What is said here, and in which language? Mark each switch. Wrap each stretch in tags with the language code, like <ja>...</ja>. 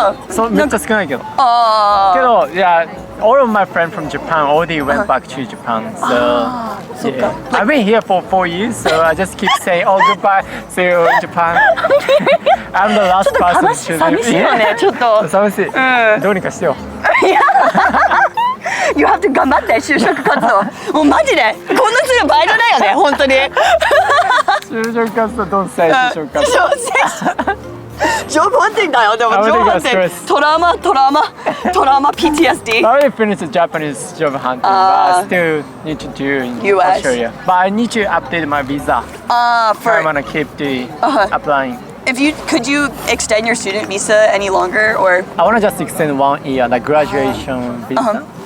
<ja>そうめっちゃ少ないけど。けど、 yeah, all of my friends from Japan already went back to Japan.</ja> <en>So yeah. I've been here for 4 years, so I just keep saying, "Oh, goodbye, see you in Japan." I'm the last person choosing.</en> <ja>寂しいよね、ちょっと。寂しい。どうにかしてよ。 You have to 頑張って就職活動。もうマジでこんなすぐバイトだよね、本当に。</ja> <en>就職活動 don't say 就職活動。</en> <ja>ジョブハンティングだよ、でもジョブハンティング。トラウマ PTSD.</ja> <en>I already finished the Japanese job hunting, but I still need to do in US. Australia. But I need to update my visa. I wanna keep the applying. Could you extend your student visa any longer, or? I wanna just extend 1 year, like graduation visa.</en>